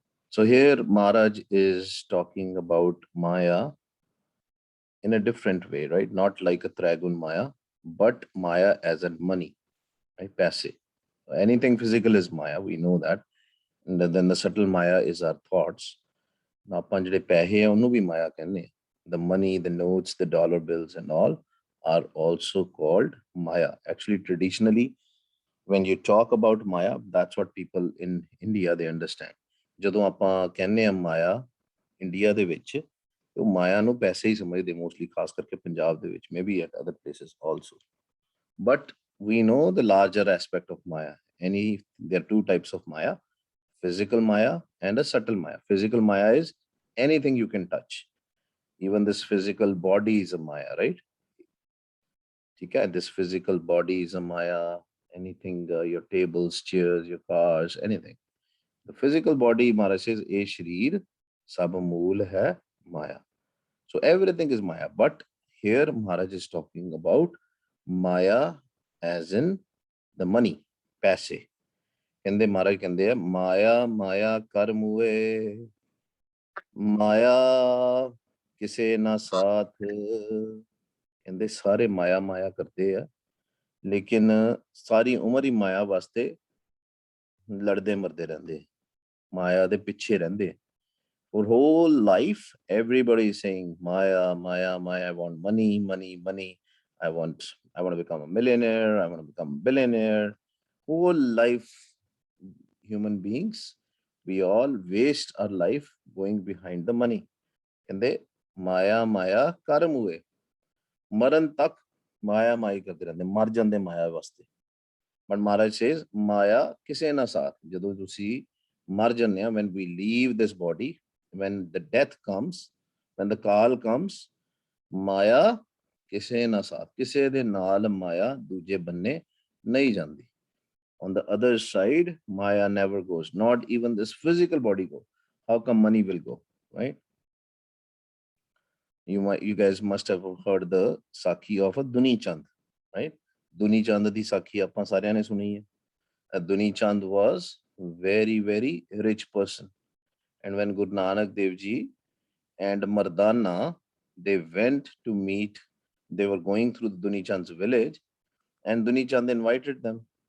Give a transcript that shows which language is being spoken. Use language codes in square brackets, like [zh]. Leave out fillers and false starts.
[en] So here Maharaj is talking about Maya in a different way, right? Not like a Tragun Maya, but Maya as in money, right? Paise. Anything physical is Maya, we know that. And then the subtle Maya is our thoughts. [pa] Now, ਆਪਾਂ ਜਿਹੜੇ ਪੈਸੇ ਆ ਉਹਨੂੰ ਵੀ ਮਾਇਆ ਕਹਿੰਦੇ ਆ. [en] The money, the notes, the dollar bills and all are also called Maya. Actually, traditionally, when you talk about Maya, that's what people in India they understand. [pa] ਜਦੋਂ ਆਪਾਂ ਕਹਿੰਦੇ ਆ ਮਾਇਆ ਇੰਡੀਆ ਦੇ ਵਿੱਚ ਤੇ ਉਹ ਮਾਇਆ ਨੂੰ ਪੈਸੇ ਹੀ ਸਮਝਦੇ ਮੋਸਟਲੀ ਖਾਸ ਕਰਕੇ ਪੰਜਾਬ ਦੇ ਵਿੱਚ [en] maybe at other places also. But we know the larger aspect of Maya. There are two types of Maya: physical Maya and a subtle Maya. Physical Maya is anything you can touch. Even this physical body is a Maya, right? Okay, this physical body is a Maya. Anything, your tables, chairs, your cars, anything. The physical body, Maharaj says, [pa] "E Shreer sab mool hai Maya." [en] So everything is Maya. But here Maharaj is talking about Maya as in the money, paise. [pa] ਕਹਿੰਦੇ ਮਹਾਰਾਜ ਕਹਿੰਦੇ ਆ ਮਾਇਆ ਮਾਇਆ ਕਰ ਮੂਏ ਮਾਇਆ ਕਿਸੇ ਨਾ ਸਾਥ ਕਹਿੰਦੇ ਸਾਰੇ ਮਾਇਆ ਮਾਇਆ ਕਰਦੇ ਆ ਲੇਕਿਨ ਸਾਰੀ ਉਮਰ ਹੀ ਮਾਇਆ ਵਾਸਤੇ ਲੜਦੇ ਮਰਦੇ ਰਹਿੰਦੇ ਮਾਇਆ ਦੇ ਪਿੱਛੇ ਰਹਿੰਦੇ [en] for whole life everybody is saying maya maya maya. I want money money [pa] money. [en] I want to become a millionaire. I want to become a billionaire. Whole life human beings, we all waste our life going behind the money. [pa] ਕਹਿੰਦੇ ਮਾਇਆ ਮਾਇਆ ਕਰਮ ਹੋਏ ਮਰਨ ਤੱਕ ਮਾਇਆ ਮਾਈ ਕਰਦੇ ਰਹਿੰਦੇ ਮਰ ਜਾਂਦੇ ਮਾਇਆ ਵਾਸਤੇ. [en] but Maharaj says [pa] ਮਾਇਆ ਕਿਸੇ ਨਾ ਸਾਥ. ਜਦੋਂ ਤੁਸੀਂ ਮਰ ਜਾਂਦੇ ਆ [en] when we leave this body, when the death comes, when the call comes, [pa] ਮਾਇਆ ਕਿਸੇ ਨਾ ਸਾਥ. ਕਿਸੇ ਦੇ ਨਾਲ ਮਾਇਆ ਦੂਜੇ ਬੰਨੇ ਨਹੀਂ ਜਾਂਦੀ. [en] On the other side, Maya never goes. Not even this physical body go. How come money will go, right? You guys must have heard the Sakhi of a Duni Chand, right? [pa] Duni Chand di Sakhi ਆਪਾਂ ਸਾਰਿਆਂ ਨੇ ਸੁਣੀ ਹੈ. [en] Duni Chand was very very rich person, and when Guru Nanak Dev Ji and Mardana they went to meet, they were going through the Duni Chand's village, and Duni Chand invited them.